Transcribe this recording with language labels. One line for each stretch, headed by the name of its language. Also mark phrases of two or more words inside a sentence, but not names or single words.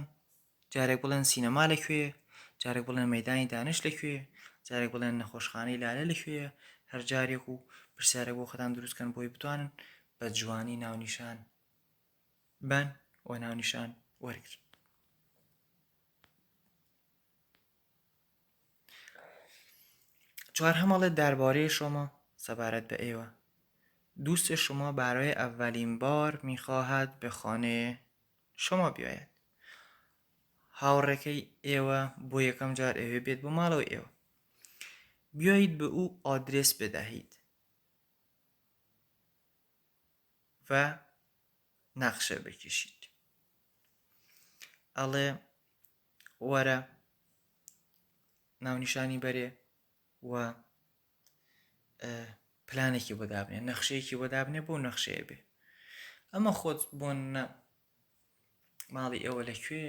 Central Kurdish: جارێک بڵێن سینەما لەکوێ، جارێک بڵێن مەیدانی دانش لەکوێ، جارێک بڵێن نەخۆشخانەی لالە لەکوێ. هەر جارێک و پرسیارێک بۆ خۆتان دروستکەن بۆی بتوانن بە جوانی ناونیشان بن و ناونیشان وەرگرن. چهارم ئەڵێ
Persian: درباره شما،
Central Kurdish: سەبارەت بە ئێوە.
Persian: دوست شما برای اولین بار میخواهد به خانه شما بیاید.
Central Kurdish: هاوڕێکەی ئێوە بۆ یەکەم جار ئەوێ بێت بۆ ماڵەوە ئێوە.
Persian: بیایید به او آدرس بدهید و نقشه بکشید.
Central Kurdish: ئەڵێ وەرە ناونیشانی بەرێ و پلانێکی بۆ دابنێ، نەخشەیەکی بۆ دابنێ بۆ نەخشەیە بێ. ئەمە خۆت بۆنە ماڵی ئێوە لەکوێیە؟